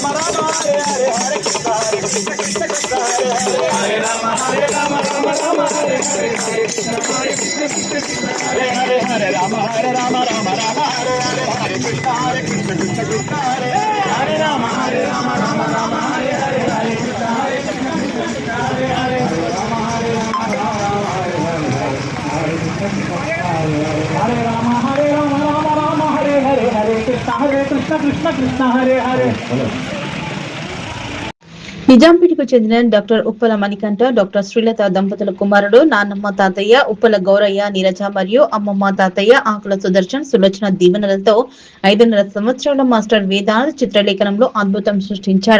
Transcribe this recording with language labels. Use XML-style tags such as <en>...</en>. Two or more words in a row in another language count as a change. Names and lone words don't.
<sa>రామ హరే హరే హరే కృష్ణ కృష్ణ కృష్ణ హరే హరే రామ రామ రామ హరే హరే కృష్ణ కృష్ణ కృష్ణ హరే హరే హరే రామ రామ రామ హరే హరే హరే కృష్ణ కృష్ణ కృష్ణ హరే హరే రామ రామ రామ హరే హరే హరే కృష్ణ కృష్ణ హరే హరే రామ హరే రామ రామ హరే హరే కృష్ణ కృష్ణ కృష్ణ కృష్ణ కృష్ణ హరే హరే.</sa> <te>నిజాంపేటకు చెందిన డాక్టర్ ఉప్పల మణికంఠ, డాక్టర్ శ్రీలత దంపతుల కుమారుడు, నాన్నమ్మ తాతయ్య ఉప్పల గౌరయ్య నీరజ మరియు అమ్మమ్మ తాతయ్య ఆకుల సుదర్శన్ సులోచన దీవెనలతో 5.5 సంవత్సరాల మాస్టర్ వేదాంత్ చిత్రలేఖనంలో అద్భుతం సృష్టించారు.</te>